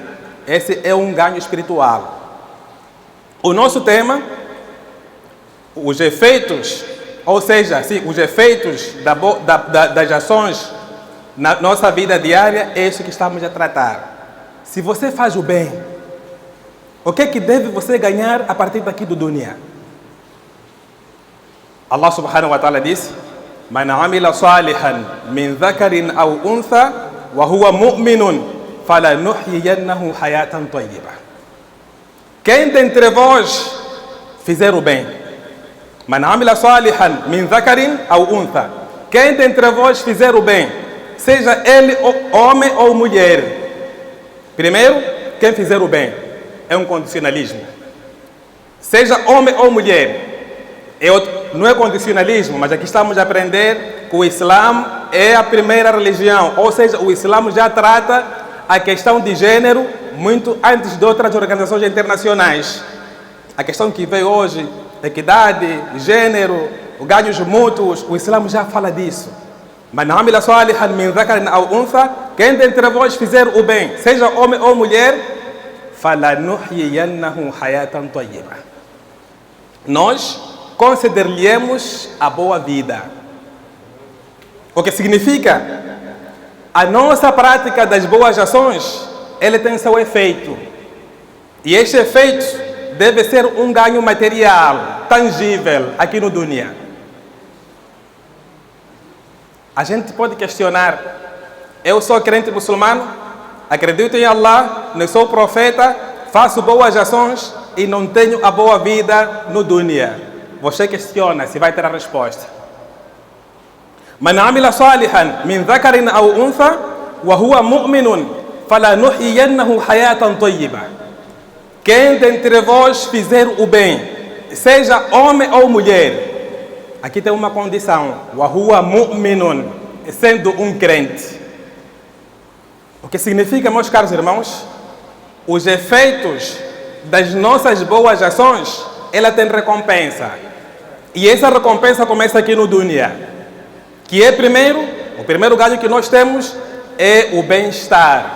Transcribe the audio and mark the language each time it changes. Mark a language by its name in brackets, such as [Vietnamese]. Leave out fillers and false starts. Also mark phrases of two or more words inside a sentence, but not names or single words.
[Portuguese] Esse é um ganho espiritual. O nosso tema, os efeitos, ou seja, sim, os efeitos das ações na nossa vida diária, é isso que estamos a tratar. Se você faz o bem, o que é que deve você ganhar a partir daqui do dunya? [Arabic] الله سبحانه وتعالى disse: من عمل صالحا من ذكر أو أنثى وهو مؤمن فلنحيينه حياة طيبة. [Portuguese] Quem dentre vós fizer o bem, [Arabic] من عمل صالحا من ذكر أو أنثى, [Portuguese] quem dentre vós fizer o bem, seja ele homem ou mulher. Primeiro, quem fizer o bem. É um condicionalismo. Seja homem ou mulher. Não é condicionalismo, mas aqui estamos a aprender que o Islã é a primeira religião. Ou seja, o Islã já trata a questão de gênero muito antes de outras organizações internacionais. A questão que veio hoje, equidade, gênero, ganhos mútuos, o Islã já fala disso. [Arabic] من عمل صالحا من ذكر أو أنثى, [Portuguese] quem dentre vós fizer o bem, seja homem ou mulher, [Arabic] فلنحيينه حياة طيبة. [Portuguese] Nós conceder-lhe-emos a boa vida. O que significa? A nossa prática das boas ações, ele tem seu efeito. E este efeito deve ser um ganho material, tangível, aqui no dunya. A gente pode questionar, eu sou crente muçulmano, acredito em Allah, não sou profeta, faço boas ações e não tenho a boa vida no dunya. Você questiona se vai ter a resposta. [Arabic] من عمل صالحا من ذكر أو أنثى وهو مؤمن فلنحيينه حياة طيبة. [Portuguese] Quem dentre vós fizer o bem, seja homem ou mulher, aqui tem uma condição, [Arabic] وهو مؤمن, [Portuguese] sendo um crente. O que significa, meus caros irmãos, os efeitos das nossas boas ações, ela tem recompensa. E essa recompensa começa aqui no dunya, que é o primeiro ganho que nós temos é o bem-estar.